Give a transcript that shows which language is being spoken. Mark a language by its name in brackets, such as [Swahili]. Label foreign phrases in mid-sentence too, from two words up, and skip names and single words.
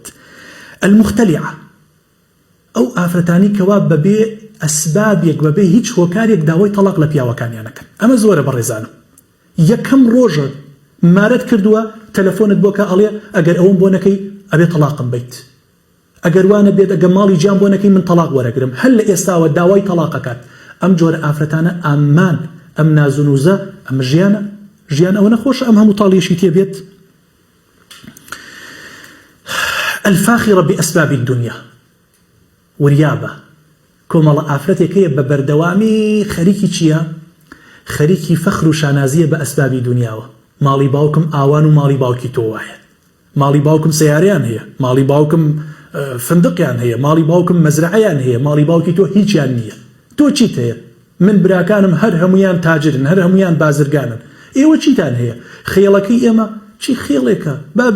[Central Kurdish] المختەلیعە ئەو ئافرەتانی کەوا بەبێ ئەسبابێک بەبێ هیچ هۆکارێک داوای تەلاق لە پیاوەکانیانەکەن ئەمە زۆرە بەڕێزانم یەکەم ڕۆژە مارەت کردووە تەلەفۆنت بۆکە ئەڵێ ئەگەر ئەوم بۆ نەکەی ئەبێ تەلاقم بیت ئەگەر وانە بێت ئەگە ماڵی جیان بۆ نەکەی من تەلاق وەرەگرم هەر لە ئێستاوە داوای تەلاقەکات ئەم جۆرە ئافرەتانە ئامان ئەم نازونوزە ئەم ژیان ئەوە نەخۆشە ئەم هەموو تاڵیشی تێبێت. [Arabic] الفاخرة بأسباب الدنيا [Central Kurdish] وریابە کۆمەڵە ئافرەتێکەیە بە بەردەوامی خەریکی چییە خەریکی فەخر و شانازیە بە ئەسبابی دنیاوە ماڵی باوکم ئاوان و ماڵی باوکی تۆ وایە ماڵی باوکم سەیارەیان هەیە ماڵی باوکم فندقیان هەیە ماڵی باوکم مەزرعەیان هەیە ماڵی باوکی تۆ هیچیان نییە تۆ چیت هەیە من براکانم هەر هەمویان تاجرن هەر هەمویان بازرگانن ئێوە چیتان هەیە خێڵەکەی ئێمە چی خێڵێکە با بە